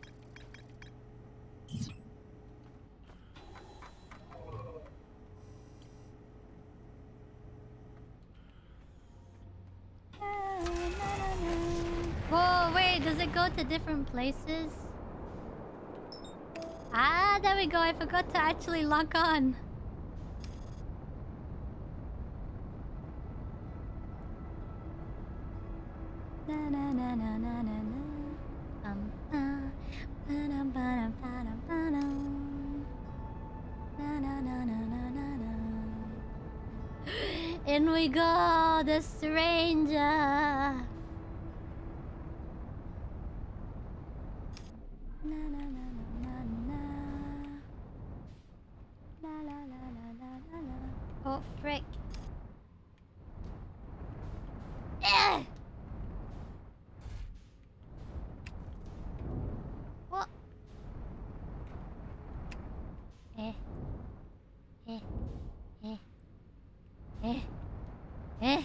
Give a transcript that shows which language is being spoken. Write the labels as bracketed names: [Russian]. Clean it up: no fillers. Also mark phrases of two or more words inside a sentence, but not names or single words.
[English] Whoa, wait, does it go to different places? Ah, there we go. I forgot to actually lock on. Na na na na na na na. Ba-dum, ba-dum, ba-dum, ba-dum. Na na na na na na na. In we go, the stranger. Na na na na na na. La la la la la la la. Oh frick. Eh! What? Eh. Eh. Eh. Eh. Eh.